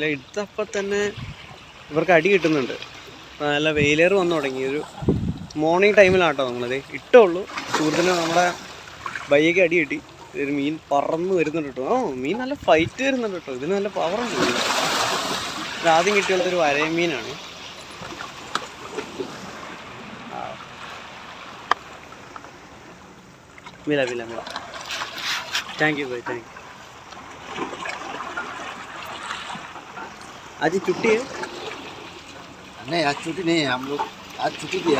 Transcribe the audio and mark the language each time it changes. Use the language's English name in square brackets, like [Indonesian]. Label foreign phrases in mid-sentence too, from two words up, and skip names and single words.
[Malayalam] ഇട്ടപ്പോൾ തന്നെ ഇവർക്ക് അടി കിട്ടുന്നുണ്ട്. നല്ല വെയിലേറ് വന്നു തുടങ്ങി. ഒരു [English] morning timeഇലാട്ടോ [Malayalam] നമ്മളത് ഇട്ടുള്ളൂ. സുഹൃത്തിന് നമ്മുടെ ബയ്യക്ക് അടി കിട്ടി. ഒരു മീൻ പറന്ന് വരുന്നുണ്ട് കേട്ടോ. മീൻ നല്ല ഫൈറ്റ് വരുന്നുണ്ട് കേട്ടോ. ഇതിന് നല്ല പവറുണ്ട്. ഇത് ആദ്യം കിട്ടിയുള്ളതൊരു വരയമീനാണ്. [Hindi] मिला मिला मिला. [English] thank you [Hindi] भाई, [English] thank you. [Hindi] आज छुट्टी है? नहीं आज छुट्टी नहीं है, हम लोग आज छुट्टी भी है.